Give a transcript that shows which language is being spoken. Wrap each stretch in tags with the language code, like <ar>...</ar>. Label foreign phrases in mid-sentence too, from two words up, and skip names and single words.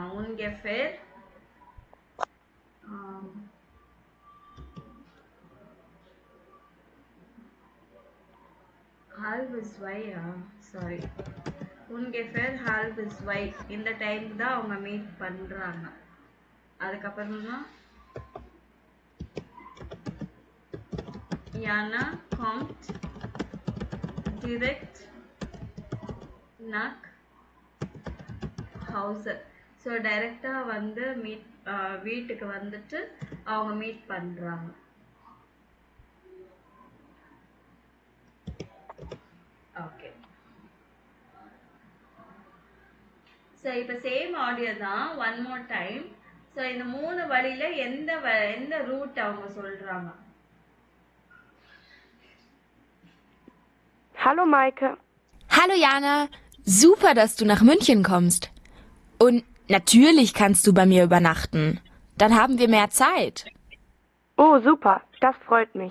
<ta>உன்கெஃபர் சாரி உன்கெஃபர் halb-2 இந்த டைம் தான் அவங்க மீட் பண்றாங்க.</ta> <de>அதுக்கப்புறமா Jana kommt direkt nach Hause.</de> <ta>ஸோ டைரக்டாக வந்து வீட்டுக்கு வந்துட்டு அவங்க மீட் பண்ணுறாங்க. ஓகே. ஸோ இப்போ சேம் ஆடியோ தான்,</ta> <en>one more time.</en> <ta>ஸோ இந்த 3 வழியில எந்த ரூட் அவங்க சொல்றாங்க?</ta> <de>Hallo Maike. Hallo Jana, super, dass du nach München kommst. Und natürlich kannst du bei mir übernachten. Dann haben wir mehr Zeit. Oh, super, das freut mich.</de>